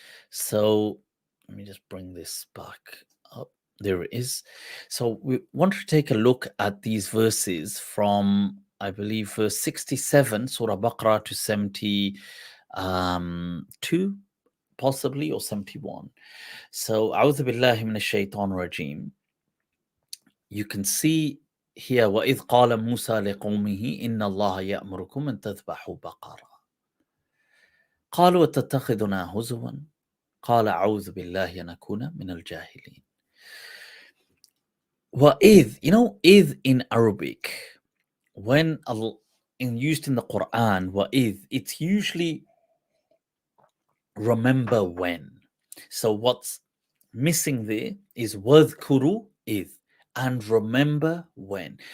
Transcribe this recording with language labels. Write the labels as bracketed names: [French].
[English] So let me just bring this back up. There it is. So we want to take a look at these verses from, I believe, verse 67, Surah Baqarah, to 72, possibly, or 71. [Arabic] So, A'udhu Billahi Minash Shaitan Rajim. [English] You can see here, [Arabic] وَإِذْ قَالَ مُوسَى لِقَوْمِهِ إِنَّ اللَّهَ يَأْمُرُكُمْ أَن تَذْبَحُوا بَقَرَةً قالوا أتتخذنا هزوا قال أعوذ بالله أن أكون من الجاهلين. وَإِذْ, إِذْ [English] in Arabic, when used in the Quran, [Arabic] وَإِذْ, [English] it's usually remember when. So what's missing there is [Arabic] وَذْكُرُوا إِذْ, [English] and remember when.